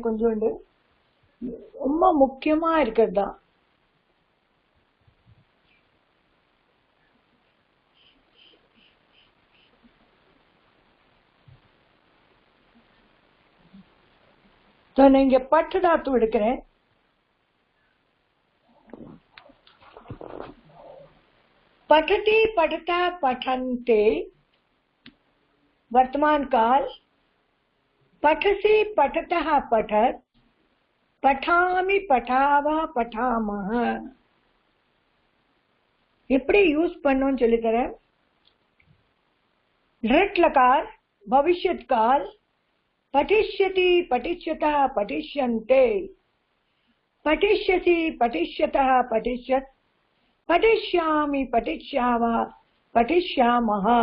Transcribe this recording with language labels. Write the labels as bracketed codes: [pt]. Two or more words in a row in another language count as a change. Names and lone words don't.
[ta] கொஞ்சோண்டு ரொம்ப முக்கியமா இருக்கிறது தான். நீங்க பட்டு தாத்து எடுக்கிறேன். [sa] पठति पठता पठन्ते वर्तमान काल पठसि पठतः पठत पठामि पठावः पठामः [ta] எப்படி யூஸ் பண்ணனும்னு சொல்லி தரேன். [sa] ऋट लकार भविष्यत काल पठिष्यति पठिष्यतः पठिष्यन्ते पठिष्यसि पठिष्यतः पठिष्यत पठिष्यामि पठिष्यावः पठिष्यामः.